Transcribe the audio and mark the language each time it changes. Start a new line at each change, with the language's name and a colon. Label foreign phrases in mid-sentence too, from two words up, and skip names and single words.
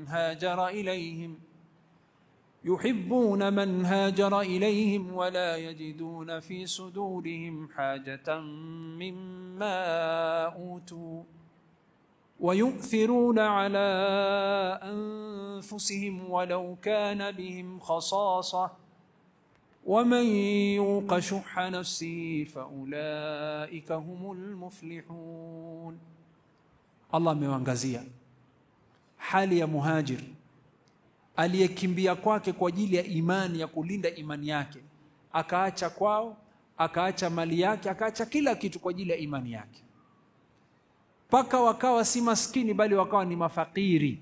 Arabic: من هاجر إليهم ولا يجدون في صدورهم حاجة مما أوتوا ويؤثرون على أنفسهم ولو كان بهم خصاصة ومن يوق شح نفسه فأولئك هم المفلحون.
Swahili: Allah amewaangazia hali ya muhajir aliyekimbia kwake kwa ajili ya imani, ya kulinda imani yake, akaacha kwao, akaacha mali yake, akaacha kila kitu kwa ajili ya imani yake, paka wakawa si maskini bali wakawa ni mafakiri.